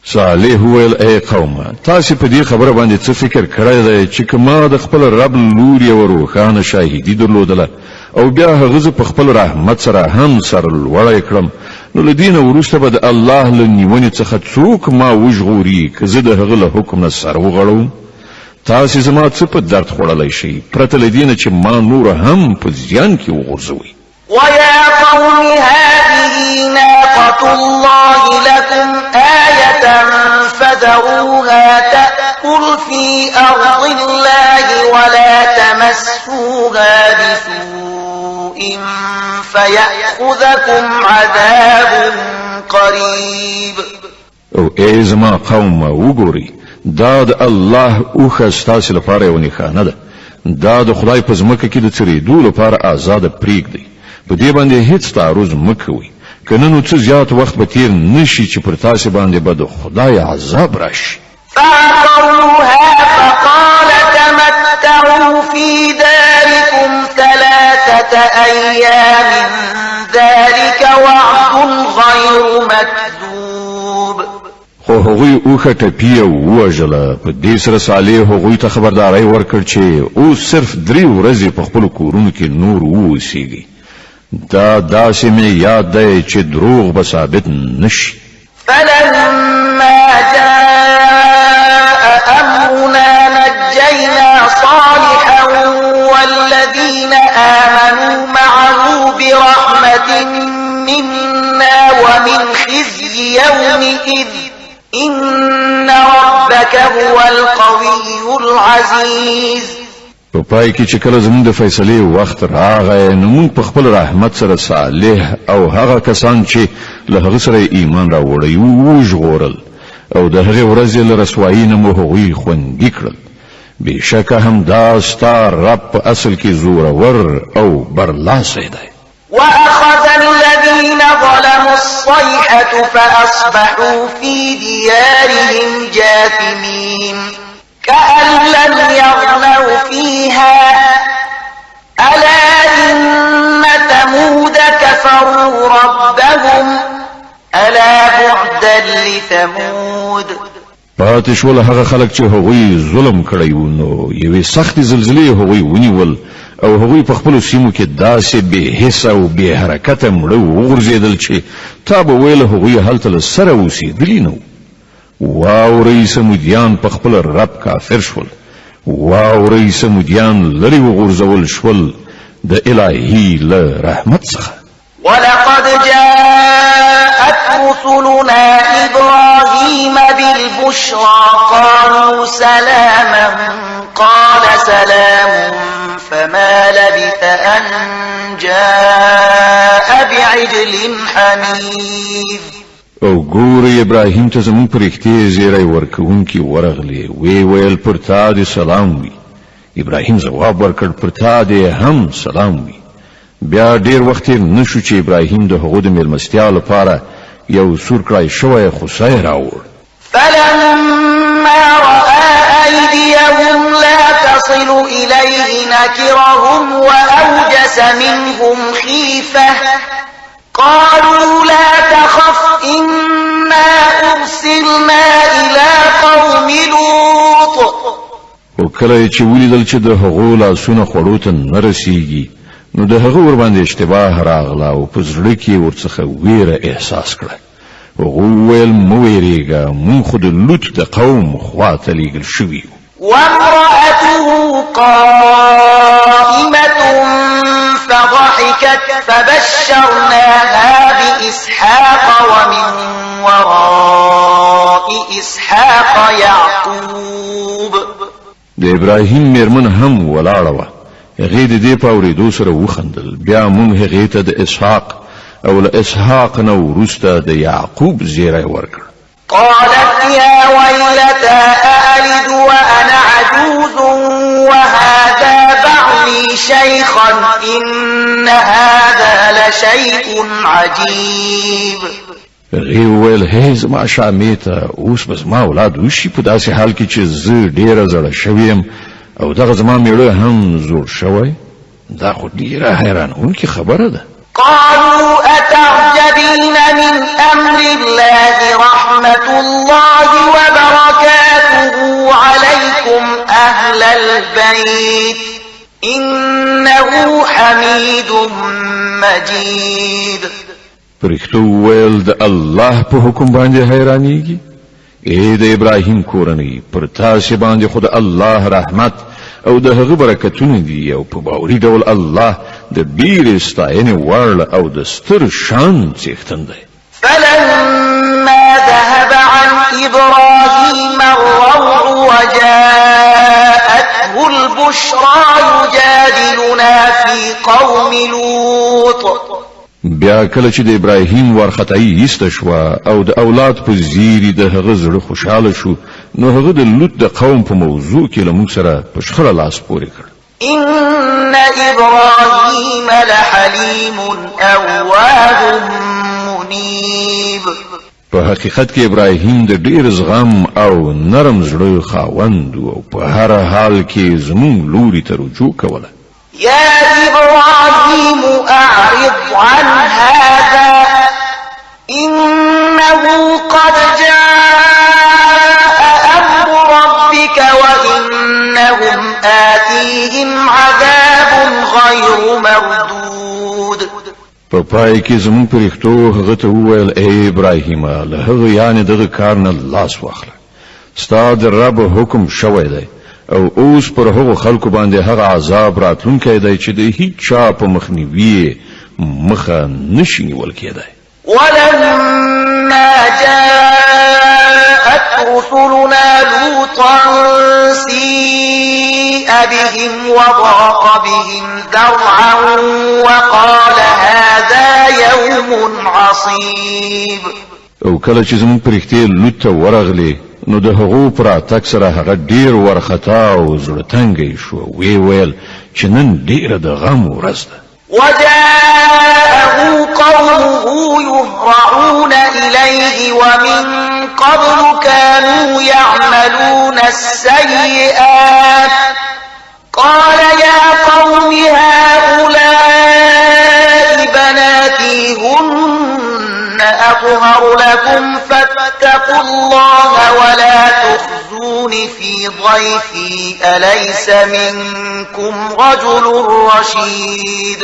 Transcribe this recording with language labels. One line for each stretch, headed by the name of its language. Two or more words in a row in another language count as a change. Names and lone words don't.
Pashto: صالح ویل ای قوم تاسو په دې خبره باندې څه فکر کړی دی چې کما د خپل رب لور یو روښانه شاهدی درلودله او بیا هغه په خپل رحمت سره هم سر لوړی کړم نو لدین ورسته به د الله له نیونې څخه څوک ما وژغوري که زه د هغه له حکم نه سر وغړوم تاسو زما څه په درد خوړلی شئ پرته له دې نه چې ما نور هم په زیان کې وغورځوئ
Arabic: ويا قوم هذه ناقة الله لكم آية فذروها تأكل في أرض الله ولا تمسوها بسوء فيأخذكم عذاب قريب
Pashto: او ای زما قوم وګورئ دا د الله اوښه ستاسو لپاره یو نښانه ده دا د خدای په ځمکه کې د څرېدو لپاره آزاده پرېږدئ په دې باندې هیڅ تعرض مه کوئ که نه نو څه زیات وخت به تیر نشي چې پر تاسو باندې به د خدای عذاب راشي
Arabic: فعقروها فقال تمتعوا في داركم 3 أيام ذلك وعد غير مكذوب
Pashto: خو هغوی اوښه ټپي او ووژله په دې سره صالح هغوی ته خبرداری ورکړ چې اوس صرف 3 ورځې په خپلو کورونو کې نور واوسیږي دا داسې مې یاد دی چې دروغ به ثابت نشي
Arabic: فلما جاء أمرنا نجينا صالحا والذين آمنوا معه برحمة منا ومن خزي يومئذ إن ربك هو القوي العزيز
Pashto: په پای کې چې کله زموږ د فیصلې وخت راغی نو موږ په خپل رحمت سره صالح او هغه کسان چې له هغه سره ایمان راوړی وو وژغورل او د هغې ورځې له رسوایي نه مو هغوی خوندي کړل بېشکه هم دا ستا رب په اصل کې زورور او برلاسی دی
Arabic: وأخذ الذين ظلموا الصيحة فأصبحوا في ديارهم جاثمين كأن لم يغنوا فيها ألا إن ثمود كفروا ربهم ألا بعدا لثمود
Pashto: پاتې شول هغه خلک چې هغوی ظلم کړی وو نو یوې سختې زلزلې هغوی ونیول او هغوی په خپلو سیمو کې داسې بې حسه او بې حرکته مړه وغورځېدل چې تا به ویل هغوی هلته له سره اوسېدلي نه واورئ سمودیان په خپل رب کافر شول واورئ سمودیان لرې وغورځول شول د الهي له رحمت څخه
Arabic: ولقد جاءت رسلنا إبراهيم بالبشرى قالوا سلاما قال سلام فما لبث أن جاء بعجل حنيذ
Pashto: او ګورې ابراهیم ته زموږ په رښتیا زیری ورکوونکي ورغلی وی ویل پر تا دې سلام وي ابراهیم ځواب ورکړ پر تا دې هم سلام وي بیا ډیر وخت نشو چې ابراهیم د هغو د میلمستیا لپاره یو سور کړای شوی خوسۍ راوړ
Arabic: فلما رأى أيديهم لا تصل إليه نكرهم وأوجس منهم خيفة قالوا لا تخف إنا أرسلنا إلى قوم لوط
Pashto: او کله چې ولیدل چې د هغو لاسونه خوړو ته نه رسیږي نو د هغه ور باندې اشتباه راغله او په زړه کې ورڅخه ویره احساس کړه هغه ویل مو ویریږه مونږ خو د لوط د قوم خواته لیږل شوي
Arabic: وامرأته قائمة فضحكت فبشرناها بإسحاق ومن وراء إسحاق يعقوب
Pashto: د ابراهیم میرمن هم ولاړه وه هغې د دې په اورېدو سره وخندل بیا مونږ هغې ته د اسحاق او له اسحاق نه وروسته د یعقوب زیری ورکړ
Arabic: قالت يا ويلتى أألد وأنا عجوز وهذا بعلي شيخا إن هذا لشيء عجيب
Pashto: هغې وویل هی زما شامې ته اوس به زما اولاد وشي په داسې حال کې چې زه ډېره زړه شوی یم او دغه زما میړه هم زوړ شوی دا خو ډېره حیرانوونکې خبره ده
Arabic: قالوا أتعجبين الذين من أمر الله رحمة الله وبركاته عليكم أهل البيت إنه حميد مجيد.
Pashto: پرښتو ویل د الله په حکم باندې حیرانیږي؟ اے د ابراهیم کورنۍ، پر تاسو باندې خود الله رحمت او د هغه برکتونه دي، او په باوري ډول الله د ډېرې ستاینې وړ او د ستر شان څښتن دی.
Arabic: فلما ذهب عن إبراهيم الروع وجاءته البشرى يجادلنا في قوم لوط.
Pashto: بیا کله چې د ابراهیم ورختای ایسته شو او د اولاد په زیری د هغه زړه خوشاله شو، نو هغه د لوط د قوم په موضوع کې له موږ سره په شخړه لاس پورې کړ.
Arabic: إن إبراهيم لحليم أواه منيب.
Pashto: په حقیقت کې ابراهیم د ډیر زغم او نرم زړه خاوند او په هر حال کې زموږ لوري ته رجوع کوله.
Arabic: يا إبراهيم أعرض عن هذا إنه قد جاء أمر ربك وإنهم آتيهم عذاب غير مردود.
Pashto: په پای کې زموږ پرښتو هغه ته وویل اے ابراهیم، له هغه یعنی دغه کار نه لاس واخله. ستا د رب حکم شوی دی او اوس پر هغو خلکو باندې هغه عذاب راتلونکی دی چې د هیڅ چا په مخنیوي مخه نشي نیول کېدی.
Arabic: ولما جاءت رسلنا لوطا سيء بهم وضاق بهم ذرعا وقال هذا يوم عصيب.
Pashto: او کله چې زموږ پرښتې لوط ته ورغلې، نو د هغو پر اتک سره هغه ډیر ورختا او زړه تنګی شو. وی ویل چې نن ډیره د غم ورځ ده.
Arabic: وجاءه قومه يهرعون إليه ومن قبل كانوا يعملون السيئات قال يا قوم هؤلاء بناتي هن أطهر لكم فاتقوا الله ولا تخزون في ضيفي أليس منكم رجل رشيد.